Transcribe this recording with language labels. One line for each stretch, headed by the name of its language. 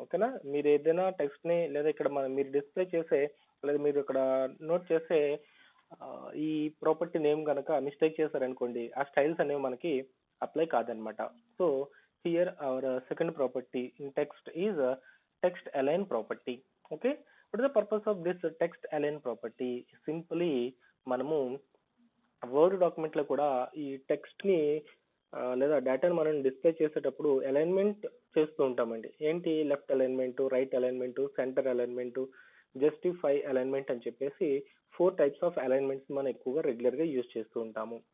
Telugu: ఓకేనా, మీరు ఏదైనా టెక్స్ట్ ని లేదా ఇక్కడ మీరు డిస్ప్లే చేసే లేదా మీరు ఇక్కడ నోట్ చేసే ఈ ప్రాపర్టీ నేమ్ కనుక మిస్టేక్ చేశారనుకోండి, ఆ స్టైల్స్ అనేవి మనకి అప్లై కాదనమాట.
English: So here our second property in text is text align property. Okay, what is the purpose of this text align property?
Telugu: Simply మనము వర్డ్ డాక్యుమెంట్ లో కూడా ఈ టెక్స్ట్ ని లేదా డేటాను మనం డిస్ప్లే చేసేటప్పుడు అలైన్మెంట్ చేస్తూ ఉంటామండి. ఏంటి? Left alignment, right alignment, centre alignment, justify alignment అని చెప్పేసి 4 టైప్స్ ఆఫ్ అలైన్మెంట్స్ మనం ఎక్కువగా రెగ్యులర్ గా యూజ్ చేస్తూ ఉంటాము.